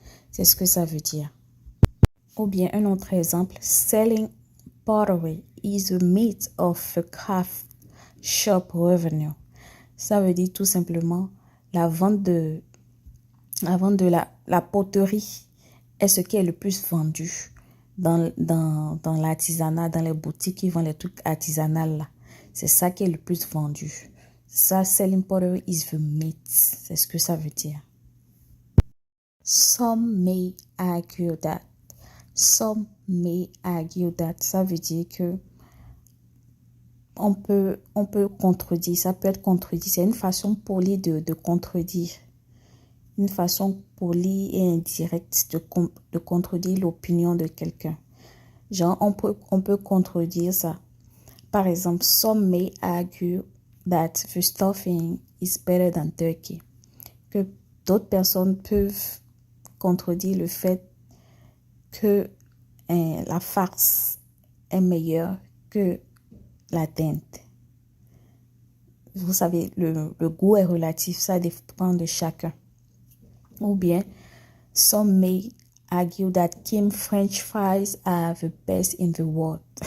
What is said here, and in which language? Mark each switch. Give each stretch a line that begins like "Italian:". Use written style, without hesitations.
French: C'est ce que ça veut dire. Ou bien un autre exemple,
English: selling pottery is a meat of the craft shop revenue.
French: Ça veut dire tout simplement la vente de la poterie est ce qui est le plus vendu dans l'artisanat, dans les boutiques qui vendent les trucs artisanaux là. C'est ça qui est le plus vendu.
English: Ça, selling pottery is the meat.
French: C'est ce que ça veut dire.
English: Some may argue that. Some may argue that.
French: Ça veut dire que on peut contredire. Ça peut être contredit. C'est une façon polie de contredire. Une façon polie et indirecte de contredire l'opinion de quelqu'un. Genre, on peut contredire ça. Par exemple,
English: some may argue that the stuffing is better than turkey.
French: Que d'autres personnes peuvent contredire le fait que la farce est meilleure que la dinde. Vous savez, le goût est relatif, ça dépend de chacun. Ou bien,
English: some may argue that Kim French fries are the best in the world.